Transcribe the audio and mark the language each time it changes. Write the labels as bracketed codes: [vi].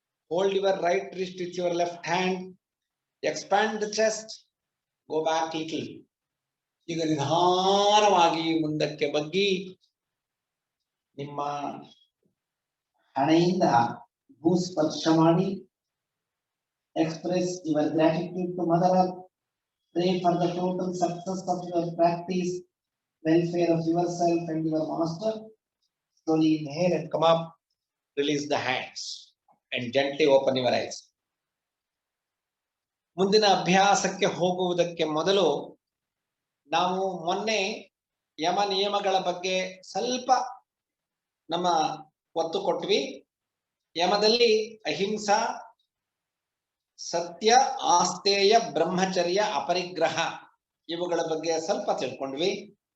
[en] Hold your right wrist with your left hand. Expand the chest. Go back little. [kn] ಈಗ ನಿಧಾನವಾಗಿ ಮುಂದಕ್ಕೆ ಬಗ್ಗಿ ನಿಮ್ಮ ಹಣೆಯಿಂದ ಭೂಸ್ಪರ್ಶ ಮಾಡಿ [en] express your gratitude to Mother Earth. Pray for the total success of your practice, welfare of yourself and your master. Slowly inhale and come up. Release the hands and gently open your eyes. [kn] ಮುಂದಿನ ಅಭ್ಯಾಸಕ್ಕೆ ಹೋಗುವುದಕ್ಕೆ ಮೊದಲು ನಾವು ಮೊನ್ನೆ ಯಮ ನಿಯಮಗಳ ಬಗ್ಗೆ ಸ್ವಲ್ಪ ನಮ್ಮ ಒತ್ತು ಕೊಟ್ವಿ. ಯಮದಲ್ಲಿ ಅಹಿಂಸಾ, ಸತ್ಯ, ಆಸ್ತೇಯ, ಬ್ರಹ್ಮಚರ್ಯ, ಅಪರಿಗ್ರಹ ಇವುಗಳ ಬಗ್ಗೆ ಸ್ವಲ್ಪ ತಿಳ್ಕೊಂಡ್ವಿ.